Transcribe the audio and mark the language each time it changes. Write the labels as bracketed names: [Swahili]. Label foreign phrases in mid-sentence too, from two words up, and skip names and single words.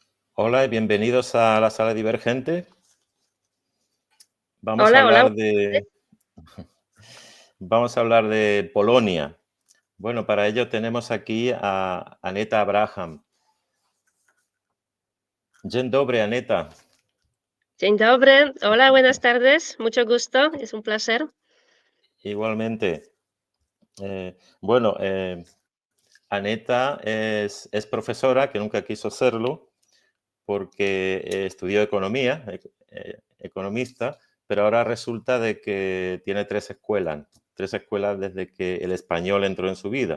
[Spanish] Hola y bienvenidos a la sala divergente. Vamos a Hola, hola. hablar de, vamos a hablar de Polonia. Bueno, para ello tenemos aquí a Aneta Abraham. [Polish] Dzień dobry, Aneta. Dzień dobry. [Spanish] Hola, buenas tardes. Mucho gusto. Es un placer. Igualmente. Bueno, Aneta es profesora, que nunca quiso serlo, porque estudió economía, economista, pero ahora resulta de que tiene tres escuelas desde que el español entró en su vida.